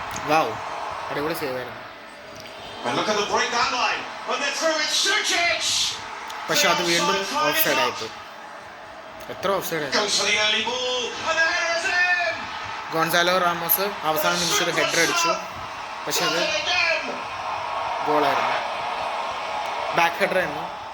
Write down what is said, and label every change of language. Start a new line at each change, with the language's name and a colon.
Malayalam: Wow, അടിപൊളി save ആയിരുന്നു.
English: And look at the break that line. When they're through, it's Sucic.
Malayalam: പക്ഷെ അത് വീണ്ടും ഓഫ് സൈഡ് ആയിപ്പോയി. എത്ര ഓഫ് സൈഡ് ആയിരുന്നു.
English: Goes for the early ball, and the header is in.
Malayalam: Gonzalo Ramos അവസാന നിമിഷം ഒരു ഹെഡർ അടിച്ചു, പക്ഷെ അത് ഗോളായിരുന്നു, ബാക്ക് ഹെഡർ ആയിരുന്നു.